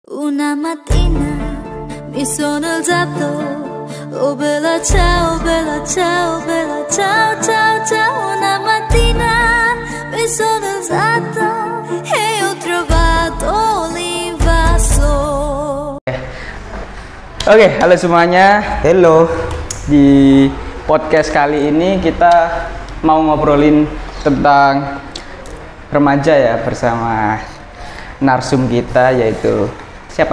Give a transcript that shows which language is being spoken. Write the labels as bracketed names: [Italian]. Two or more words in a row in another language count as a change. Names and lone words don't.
[Italian] Una mattina mi sono alzato, oh bella ciao, bella ciao, bella ciao, ciao, ciao. Una mattina mi sono alzato e ho trovato l'invaso. [Indonesian] Oke, halo semuanya. Hello. Di podcast kali ini kita mau ngobrolin tentang remaja ya bersama narsum kita yaitu siapa?